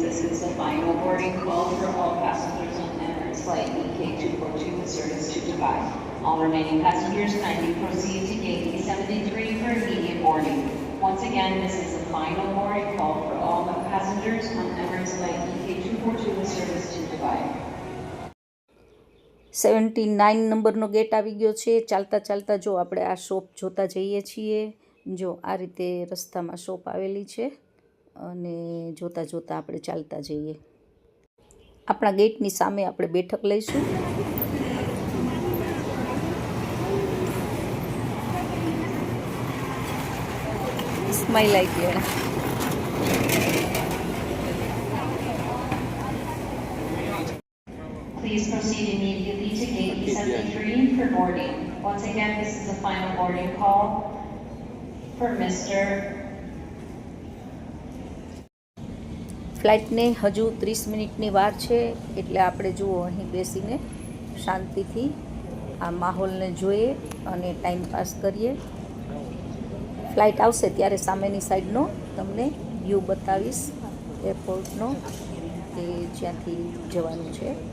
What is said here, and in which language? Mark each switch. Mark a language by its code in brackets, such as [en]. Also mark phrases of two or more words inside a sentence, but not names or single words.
[en] This is the final boarding call for all passengers on Emirates Flight EK242 with service to Dubai. All remaining passengers kindly proceed to gate B73 for immediate boarding. Once again, this is the final boarding call for all passengers on Emirates Flight EK242 with service to Dubai. [gu] 79 નંબરનો ગેટ આવી ગયો છે. ચાલતા જો આપણે આ શોપ જોતા જઈએ છીએ. જો આ રીતે રસ્તામાં શોપ આવેલી છે અને જોતાં આપણે ચાલતા જઈએ. આપણા ગેટની સામે આપણે બેઠક લઈશું. સ્માઈલ આવી ગયો. [en] Please proceed immediately to gate B73 for boarding. Once again, this is the final boarding call for Mr. [gu] ફ્લાઇટને હજુ 30 મિનિટની વાર છે, એટલે આપણે જુઓ અહીં બેસીને શાંતિથી આ માહોલને જોઈએ અને [en] time pass [gu] કરીએ. ફ્લાઇટ આવશે ત્યારે સામેની સાઈડનો તમને વ્યૂ બતાવીશ એરપોર્ટનો, કે જ્યાંથી જવાનું છે.